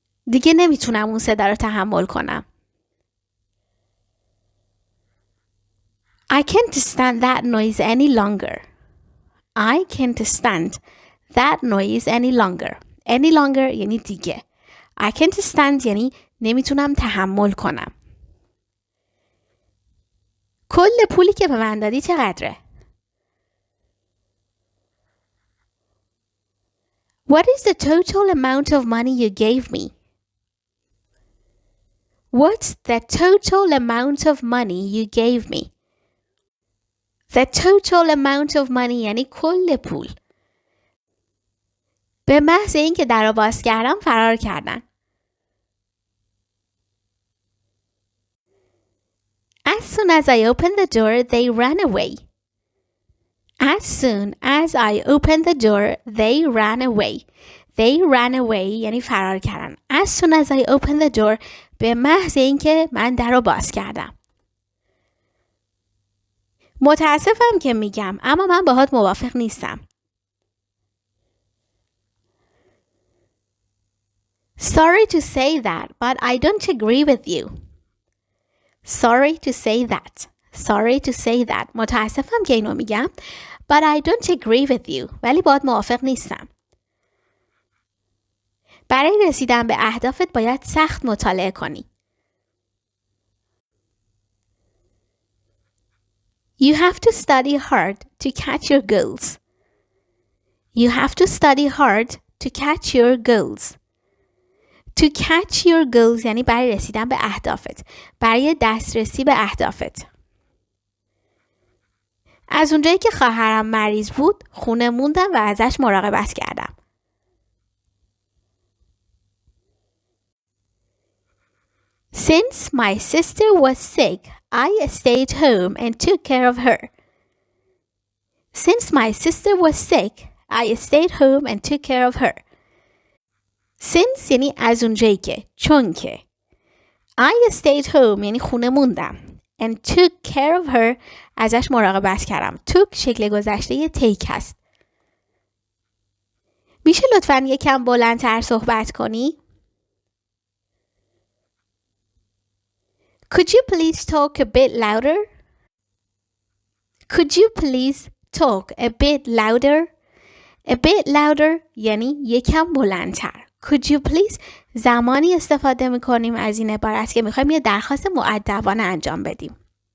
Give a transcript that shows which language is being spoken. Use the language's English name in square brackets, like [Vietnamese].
[Persian] دیگه نمیتونم اون صدا رو تحمل کنم. [English] I can't stand that noise any longer. I can't stand that noise any longer. Any longer [Persian] یعنی دیگه. [English] I can't stand [Persian] یعنی نمیتونم تحمل کنم. کل پولی که به من دادی چقدره؟ [English] What is the total amount of money you gave me? What's the total amount of money you gave me? The total amount of money [Persian] یعنی کل پول. به محض اینکه در رو باز کردم فرار کردن. [English] As soon as I opened the door, they ran away. As soon as I opened the door, they ran away. They ran away [Persian] یعنی فرار کردن. [English] As soon as I opened the door [Persian] به محض اینکه من در رو باز کردم. متاسفم که میگم اما من باهات موافق نیستم. [English] Sorry to say that, but I don't agree with you. Sorry to say that. Sorry to say that. [Persian] متاسفم که اینو میگم. [English] But I don't agree with you. [Persian] ولی باهات موافق نیستم. برای رسیدن به اهدافت باید سخت مطالعه کنی. [English] You have to study hard to catch your goals. You have to study hard to catch your goals. To catch your goals [Persian] یعنی برای رسیدن به اهدافت. برای دسترسی به اهدافت. از اونجایی که خواهرم مریض بود خونه موندم و ازش مراقبت کردم. [English] Since my sister was sick, I stayed home and took care of her. Since my sister was sick, I stayed home and took care of her. [Persian] Since یعنی از اونجایی که، چون که. [English] I stayed home [Persian] یعنی خونه موندم. [English] And took care of her [Persian] ازش مراقبت کردم. took شکل گذشته take هست. میشه لطفاً یکم بلندتر صحبت کنی؟ [English] Could you please talk a bit louder? Could you please talk a bit louder? A bit louder [Persian] یعنی یکم بلندتر. [English] Could you please [Persian] زمانی استفاده میکنیم از این عبارت که میخوایم یه درخواست مؤدبانه انجام بدیم.